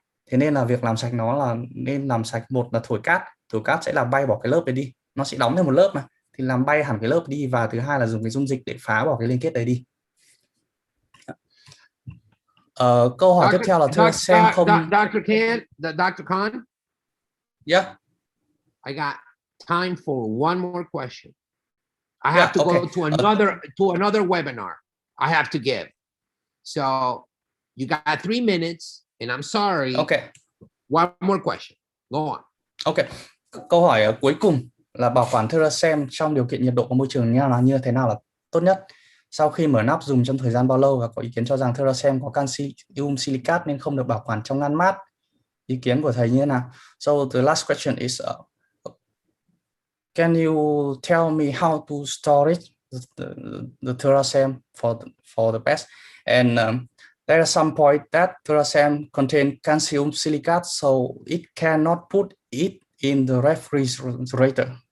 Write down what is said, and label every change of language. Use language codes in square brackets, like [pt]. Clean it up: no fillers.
[vi] Thế nên là việc làm sạch nó là nên làm sạch, một là thổi cát sẽ làm bay bỏ cái lớp đấy đi, nó sẽ đóng thêm một lớp mà, thì làm bay hẳn cái lớp đi, và thứ hai là dùng cái dung dịch để phá bỏ cái liên kết đấy đi. Câu hỏi tiếp theo là thưa xem không. [en] Dr. Khan? Yeah. I got time for one more question. I have to go to another webinar I have to give. So you got 3 minutes, and I'm sorry. Okay. One more question. Go on. Okay. [vi] Câu hỏi cuối cùng là bảo quản Theracem trong điều kiện nhiệt độ của môi trường như thế nào là tốt nhất? Sau khi mở nắp dùng trong thời gian bao lâu, và có ý kiến cho rằng Theracem có canxi silicat nên không được bảo quản trong ngăn mát. Ý kiến của thầy như thế nào? [en] So the last question is can you tell me how to store it, the Theracem for the best? And there are some point that Theracem contain calcium silicate, so it cannot put it in the refrigerator.